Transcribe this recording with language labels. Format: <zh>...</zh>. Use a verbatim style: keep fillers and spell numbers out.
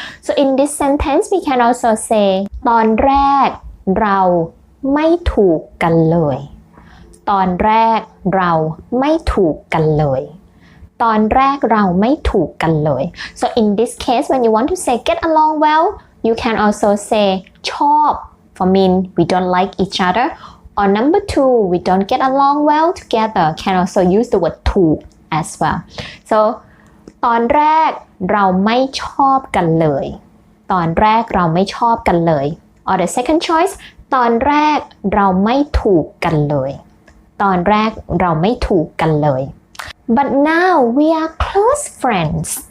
<en>So in this sentence, we can also say</en> <th>ตอนแรกเราไม่ถูกกันเลย</th> <en>ตอนแรกเราไม่ถูกกันเลยตอนแรกเราไม่ถูกกันเลย So in this case, when you want to say get along well, you can also say ชอบ for mean we don't like each other. Or number two, we don't get along well together. Can also use the word</en> <th>ถูก</th> <en>as well so</en> <th>ตอนแรกเราไม่ชอบกันเลยตอนแรกเราไม่ชอบกันเลย</th> <en>or the second choice</en> <th>ตอนแรกเราไม่ถูกกันเลยตอนแรกเราไม่ถูกกันเลย</th> <en>but now we are close friends</en>